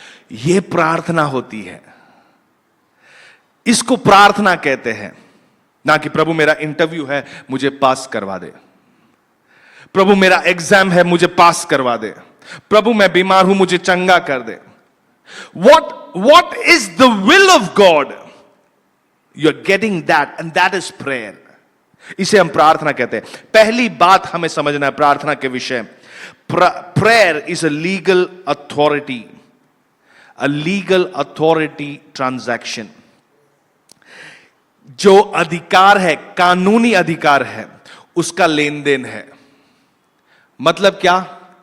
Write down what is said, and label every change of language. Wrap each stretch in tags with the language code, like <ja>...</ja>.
<hi>यह प्रार्थना होती है। इसको प्रार्थना कहते हैं। ना कि प्रभु मेरा इंटरव्यू है मुझे पास करवा दे, प्रभु मेरा एग्जाम है मुझे पास करवा दे, प्रभु मैं बीमार हूं मुझे चंगा कर दे।</hi> <en>What is the will of God? You are getting that and that is prayer.</en> <hi>इसे हम प्रार्थना कहते हैं। पहली बात हमें समझना है प्रार्थना के विषय,</hi> <en>Prayer is a legal authority, a legal authority transaction.</en> <hi>जो अधिकार है, कानूनी अधिकार है, उसका लेन देन है। मतलब क्या?</hi>